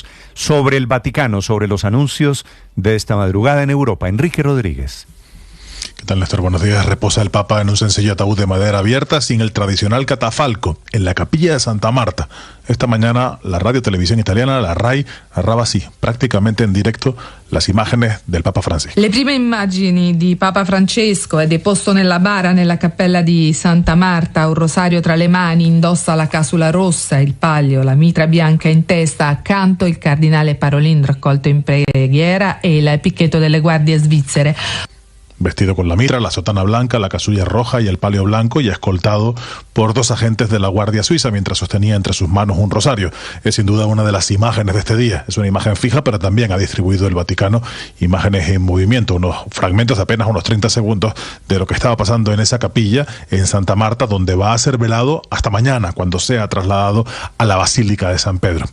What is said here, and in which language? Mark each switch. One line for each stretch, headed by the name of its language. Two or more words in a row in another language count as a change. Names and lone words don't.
Spanish: Sobre el Vaticano, sobre los anuncios de esta madrugada en Europa. Enrique Rodríguez. ¿Qué tal, Néstor? Buenos días. Reposa el Papa en un sencillo ataúd de madera abierta sin el tradicional catafalco en la capilla de Santa Marta. Esta mañana la radio televisión italiana, la RAI, narrava así, prácticamente en directo, las imágenes del Papa Francisco.
Italian: Le prime immagini di Papa Francesco è deposto nella bara nella cappella di Santa Marta, un rosario tra le mani, indossa la casula rossa, il palio, la mitra bianca in testa, accanto il cardinale Parolin raccolto in preghiera e il picchetto delle guardie svizzere.
Spanish: Vestido con la mitra, la sotana blanca, la casulla roja y el palio blanco, y escoltado por 2 agentes de la Guardia Suiza mientras sostenía entre sus manos un rosario. Es sin duda una de las imágenes de este día. Es una imagen fija, pero también ha distribuido el Vaticano imágenes en movimiento, unos fragmentos de apenas unos 30 segundos de lo que estaba pasando en esa capilla en Santa Marta, donde va a ser velado hasta mañana, cuando sea trasladado a la Basílica de San Pedro.